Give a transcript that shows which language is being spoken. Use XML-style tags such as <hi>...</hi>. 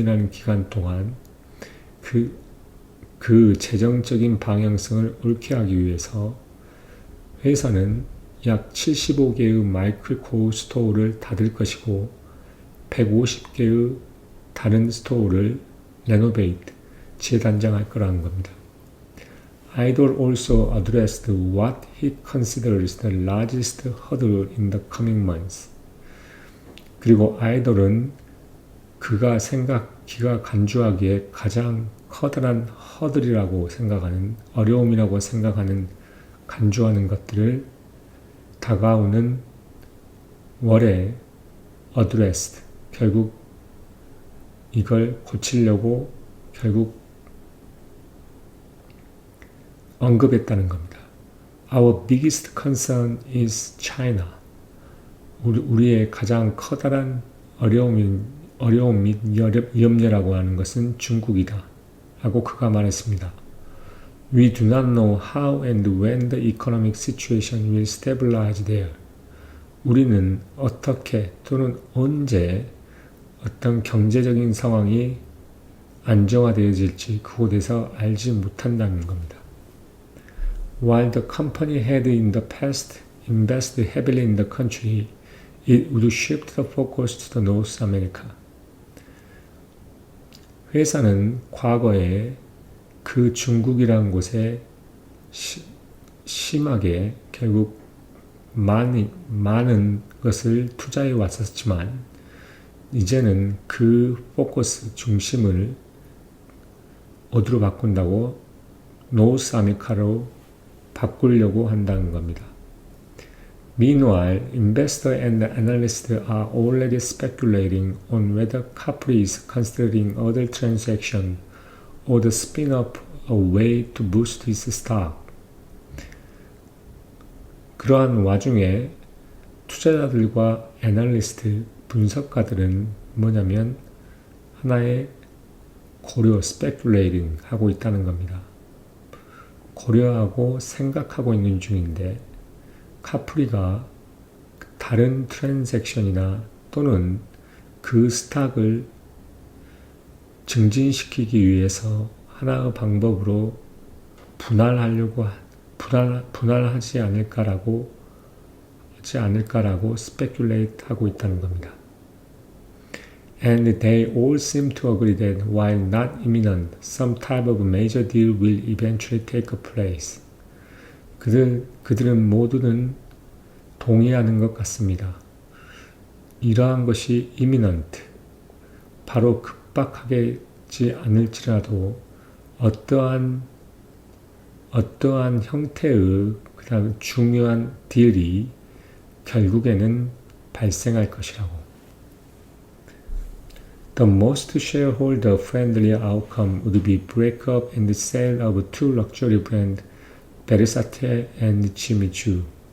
<ko>기간 동안 그 재정적인 방향성을 옳게 하기 위해서 회사는 약 75개의 마이클 코어 스토어를 닫을 것이고 150개의 다른 스토어를 레노베이트, 재단장할 거라는 겁니다.</ko> <en>Idol also addressed what he considers the largest hurdle in the coming months.</en> <ko>그리고 아이돌은 그가 간주하기에 가장 커다란 허들이라고 생각하는, 어려움이라고 생각하는, 간주하는 것들을 다가오는 월에 addressed, 결국 이걸 고치려고 결국 언급했다는 겁니다.</ko> <en>Our biggest concern is China.</en> <ko>우리의 가장 커다란 어려움 및 염려라고 하는 것은 중국이다. 라고 그가 말했습니다.</ko> <en>We do not know how and when the economic situation will stabilize there.</en> <ko>우리는 어떻게 또는 언제 어떤 경제적인 상황이 안정화되어질지 그곳에서 알지 못한다는 겁니다.</ko> <en>While the company had in the past invested heavily in the country, it would shift the focus to the North America.</en> <ko>회사는 과거에 그 중국이라는 곳에 심하게 결국 많은 것을 투자해 왔었지만 이제는 그 포커스 중심을 어디로 바꾼다고? 노스 아메리카로 바꾸려고 한다는 겁니다.</ko> <en>Meanwhile, investors and analysts are already speculating on whether Capri is considering other transactions or the spin-off a way to boost its stock.</en> <ko>그러한 와중에 투자자들과 애널리스트, 분석가들은 뭐냐면 하나의 고려, speculating 하고 있다는 겁니다. 고려하고 생각하고 있는 중인데 카프리가 다른 트랜잭션이나 또는 그 스탁을 증진시키기 위해서 하나의 방법으로 분할하지 않을까라고 speculate 하고 있다는 겁니다.</ko> <en>And they all seem to agree that while not imminent, some type of major deal will eventually take place.</en> <ko>그들은 모두는 동의하는 것 같습니다. 이러한 것이 imminent, 바로 급박하지 않을지라도 어떠한 형태의 그다음 중요한 딜이 결국에는 발생할 것이라고.</ko> <en>The most shareholder-friendly outcome would be breakup and the sale of two luxury brands, Versace and Jimmy Choo.</en>